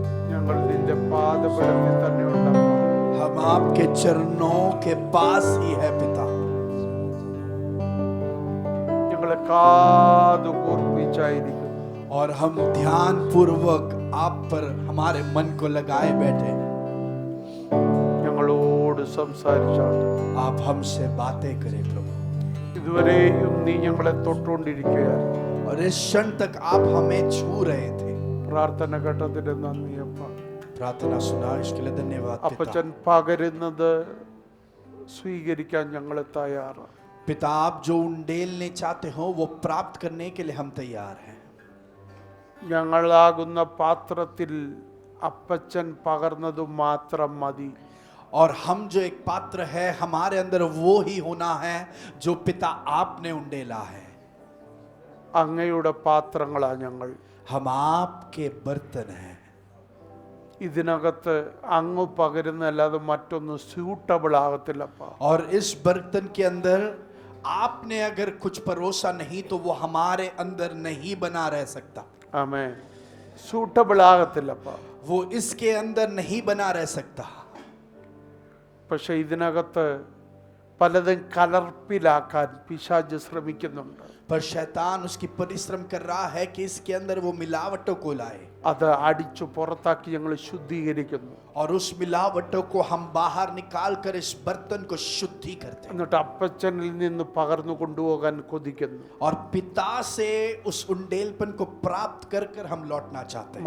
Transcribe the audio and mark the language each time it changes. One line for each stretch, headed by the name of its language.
Malayalam: ഞങ്ങൾ നിന്റെ പാദപീഠത്തിൽ തന്നെ ഉണ്ടപ്പ.
Hindi: हम आपके चरणों के पास ही है पिता
Malayalam: ഞങ്ങളെ കാതുകൂർപ്പിച്ചായിരിക്കും.
Hindi: और हम ध्यान पूर्वक आप पर हमारे मन को लगाए बैठे
Malayalam: ഞങ്ങളോട് സംസാരിച്ചാണ്.
Hindi: आप हमसे बातें करें प्रभु
Malayalam: ഇതുവരെയും നീ ഞങ്ങളെ തൊട്ടുകൊണ്ടിരിക്കുകയായിരുന്നു.
Hindi: और इस क्षण तक आप हमें छू रहे थे
Malayalam: പ്രാർത്ഥന ഘട്ടത്തിന് നന്ദിയപ്പ.
Hindi: प्रार्थना सुना इसके लिए धन्यवाद
Malayalam: അപ്പച്ചൻ
Hindi: पिता
Malayalam: പകരുന്നത് സ്വീകരിക്കാൻ ഞങ്ങൾ തയ്യാറാണ്.
Hindi: पिता आप जो उंडेलने चाहते हो वो प्राप्त करने के लिए हम तैयार हैं
Malayalam: ഞങ്ങളാകുന്ന പാത്രത്തിൽ അപ്പച്ചൻ പകർന്നത് മാത്രം മതി.
Hindi: और हम जो एक पात्र है हमारे अंदर वो ही होना है जो पिता आपने उंडेला है
Malayalam: അങ്ങയുടെ പാത്രങ്ങളാ ഞങ്ങൾ.
Hindi: हम आपके बर्तन हैं
Malayalam: ഇതിനകത്ത് അങ്ങ് പകരുന്നല്ലാതെ മറ്റൊന്ന് സ്യൂട്ടബിൾ ആകത്തില്ലപ്പ.
Hindi: और इस बर्तन के अंदर आपने अगर कुछ परोसा नहीं तो वो हमारे अंदर नहीं बना रह सकता
Malayalam: ആമേൻ. സ്യൂട്ടബിൾ ആകത്തില്ലപ്പ.
Hindi: वो इसके अंदर नहीं बना रह सकता
Malayalam: പക്ഷെ ഇതിനകത്ത് പലതും കലർപ്പിലാക്കാൻ പിശാച് ശ്രമിക്കുന്നുണ്ട്.
Hindi: पर शैतान उसकी परिश्रम कर रहा है कि इसके अंदर वो मिलावटों को लाए
Malayalam: അത് അടിച്ചു പുറത്താക്കി ഞങ്ങൾ ശുദ്ധീകരിക്കുന്നു.
Hindi: और उस मिलावटों को हम बाहर निकाल कर इस बर्तन को शुद्धि करते हैं
Malayalam: എന്നിട്ട് അപ്പച്ചനിൽ നിന്ന് പകർന്നു കൊണ്ടുപോകാൻ കൊതിക്കുന്നു.
Hindi: और पिता से उस उंडेलपन को प्राप्त कर कर हम लौटना चाहते हैं